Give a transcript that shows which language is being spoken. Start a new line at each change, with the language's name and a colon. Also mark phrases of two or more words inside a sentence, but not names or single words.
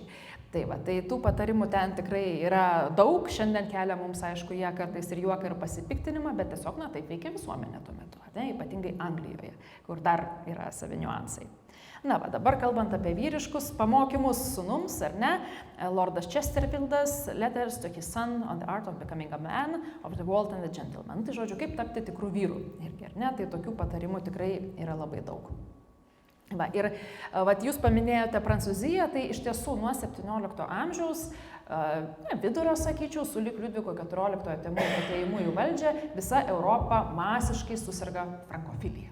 Lithuanian: Tai tų patarimų ten tikrai yra daug, šiandien kelia mums, aišku, jie kartais ir juoką ir pasipiktinimą, bet tiesiog, taip veikia visuomenė tuo metu, ypatingai Anglijoje, kur dar yra savi niuansai. Dabar kalbant apie vyriškus pamokymus sūnums, ar ne, Lordas Chesterfieldas,
English: Letters to his son on the art of becoming a man, of the world and the gentleman.
Lithuanian: Tai žodžiu, kaip tapti tikrų vyrų. Irgi, ar ne, tai tokių patarimų tikrai yra labai daug. Ir jūs paminėjote Prancūziją, tai iš tiesų nuo 17 amžiaus vidurio, sakyčiau, sulig Liudviko XIV atėjimu į valdžią, visa Europa masiškai susirga frankofilija.